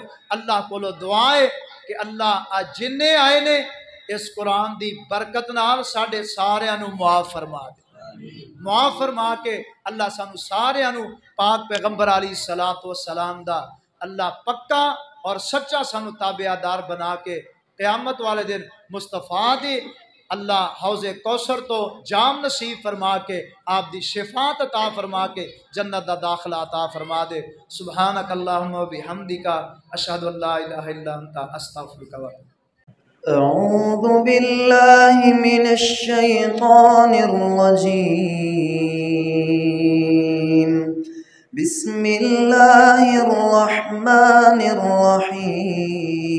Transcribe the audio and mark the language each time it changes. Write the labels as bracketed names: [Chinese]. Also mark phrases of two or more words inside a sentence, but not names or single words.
[Punjabi] اللہ کولوں دعا ہے کہ اللہ اج جنے آئے نے اس قرآن دی برکت نال ساڈے ساریاں نوں معاف فرما دے، معاف فرما کے اللہ سانوں ساریاں نوں پاک پیغمبر [Arabic] عليه الصلاة والسلام [Punjabi] دا اللہ پکا اور سچا سانوں تابعدار بنا کے قیامت والے دن مصطفیٰ دی اللہ حوضِ کوثر توں جام نصیب فرما کے آپ دی شفاعت عطا فرما کے جنت دا داخلہ عطا فرما دے. [Arabic] سبحانك اللهم وبحمدك أشهد أن لا إله إلا أنت أستغفرك و أعوذ بالله من الشيطان الرجيم. بسم الله الرحمن الرحيم.